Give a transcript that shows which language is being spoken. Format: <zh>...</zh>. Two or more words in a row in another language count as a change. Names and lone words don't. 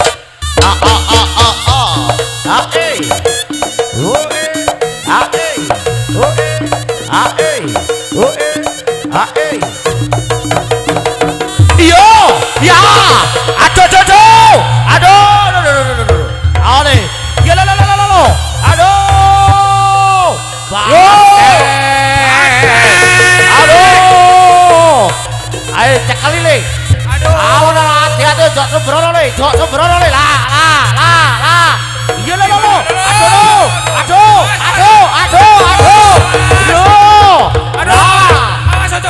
<jv>Yo, ya, aduh, ale, ya lo, aduh, aduh, ayo cekali le. Aduh, hati-hati, jok sembrono le, lah. Iya lo,</jv> <id>Awas aja.</id>